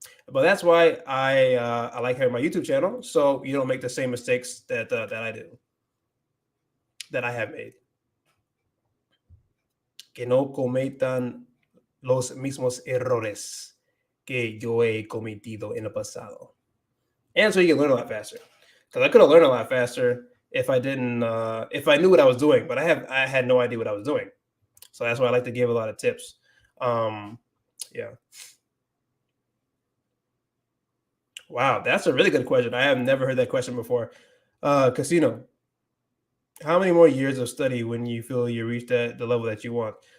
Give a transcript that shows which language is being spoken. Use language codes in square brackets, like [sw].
[en] But that's why I like having my YouTube channel, so you don't make the same mistakes that I do, that I have made. [es] Que no cometan los mismos errores que yo he cometido en el pasado. [en] And so you can learn a lot faster. Because I could have learned a lot faster if I didn't, if I knew what I was doing, but I had no idea what I was doing. So that's why I like to give a lot of tips. Yeah. Wow, that's a really good question. I have never heard that question before. Casino, how many more years of study when you feel you reach the level that you want?